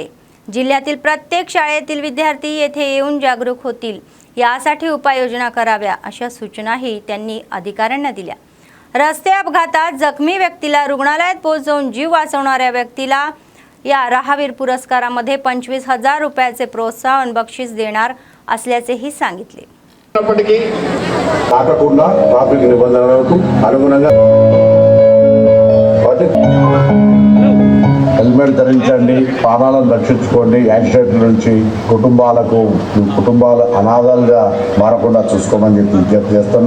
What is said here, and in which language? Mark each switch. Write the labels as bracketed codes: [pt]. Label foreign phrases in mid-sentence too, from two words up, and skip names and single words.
[mr] जिल्ह्यातील प्रत्येक शाळेतील विद्यार्थी येथे येऊन जागरूक होतील, यासाठी उपाययोजना कराव्या, अशा सूचनाही त्यांनी अधिकाऱ्यांना दिल्या। रस्ते अपघातात जखमी व्यक्तीला रुग्णालयात पोहोचवून जीव वाचवणाऱ्या व्यक्तीला या राहावीर पुरस्कारामध्ये 25,000 रुपयाचे प्रोत्साहन बक्षीस देणार असल्याचेही सांगितले। [te] కాకుండా ట్రాఫిక్ నిబంధనలకు అనుగుణంగా హెల్మెట్ ధరించండి, ప్రాణాలను రక్షించుకోండి, యాక్సిడెంట్ నుంచి కుటుంబాల అనాథాలుగా మారకుండా చూసుకోమని చెప్పి విజ్ఞప్తి చేస్తున్నా।